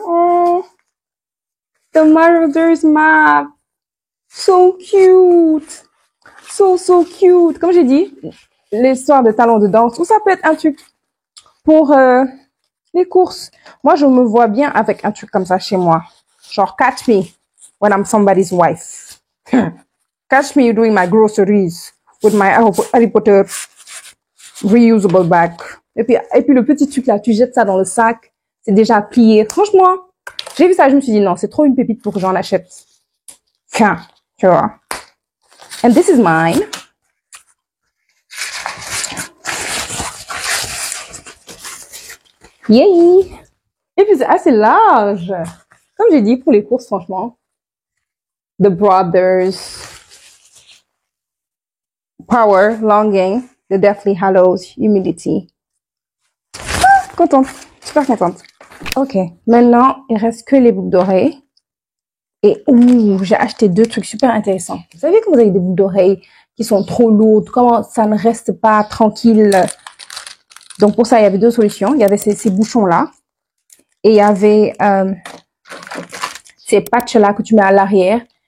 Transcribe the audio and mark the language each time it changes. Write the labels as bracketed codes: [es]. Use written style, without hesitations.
[en] Oh, the Marauders map. So cute. So cute. [fr] Comme j'ai dit, l'histoire de talons de danse, ou ça peut être un truc pour les courses. Moi, je me vois bien avec un truc comme ça chez moi. [en] Genre, catch me when I'm somebody's wife. Catch me doing my groceries with my Harry Potter reusable bag. [fr] Et puis le petit truc là, tu jettes ça dans le sac, c'est déjà plié. Franchement, j'ai vu ça, je me suis dit non, c'est trop une pépite pour que j'en achète. Tiens, tu vois. [en] And this is mine. [fr] Yay! Et puis c'est assez large. Comme j'ai dit, pour les courses, franchement. [en] The Brothers. Power, Longing, The Deathly Hallows, Humility. [fr] Ah, contente, super contente. Ok, maintenant, il reste que les boucles d'oreilles. Et j'ai acheté 2 trucs super intéressants. Vous savez que vous avez des boucles d'oreilles qui sont trop lourdes, comment ça ne reste pas tranquille. Donc pour ça, il y avait 2 solutions. Il y avait ces bouchons-là. Et il y avait ces patchs-là que tu mets à l'arrière.